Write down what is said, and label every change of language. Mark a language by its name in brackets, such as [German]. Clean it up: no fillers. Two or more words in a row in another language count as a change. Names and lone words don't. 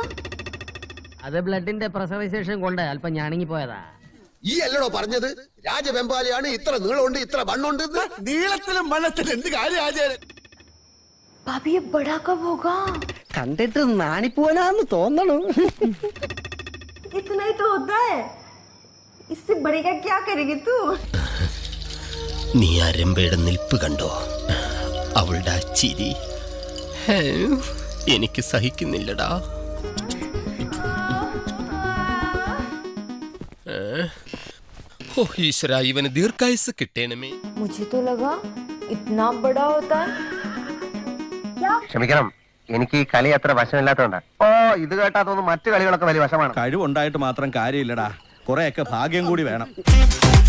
[Malayalam] അത് ബ്ലഡിന്റെ പ്രസവവിശേഷം കൊണ്ട് അല്പം ഞാണിങ്ങി പോയതാ. ഈ അല്ലടോ പറഞ്ഞത് രാജവെമ്പാലയാണ് ഇത്ര നീളമുണ്ട് ഇത്ര വണ്ണുണ്ട്. നീളത്തിലും വണ്ണത്തിലും എന്ത് കാര്യം ആചാര്യൻ? [Hindi] भाभी ये बड़ा कब होगा? [Malayalam] കണ്ടിട്ട് നാണിപ്പോനാന്ന് തോന്നണു. [Hindi] इतना ही तो होता है, इससे बड़े का क्या करेगी तू? [Malayalam] നീ ആ രംഭയുടെ നിൽപ്പ് കണ്ടോ? അവളുടെ ആ ചിരി എനിക്ക് സഹിക്കുന്നില്ലടാ. ഓ ഈശ്വര, ഇവന് ദീർഘായുസ് കിട്ടേണമേ. [Hindi] मुझे तो लगा इतना बड़ा होता है. क्या? [Malayalam] ക്ഷമിക്കണം, എനിക്ക് ഈ കളി അത്ര വശമില്ലാത്തതുകൊണ്ടാ. ഓ, ഇത് കേട്ടാ തോന്നുന്നു മറ്റു കളികളൊക്കെ വലിയ വശമാണ്. കഴിവുണ്ടായിട്ട് മാത്രം കാര്യമില്ലടാ, കുറെയൊക്കെ ഭാഗ്യം കൂടി വേണം.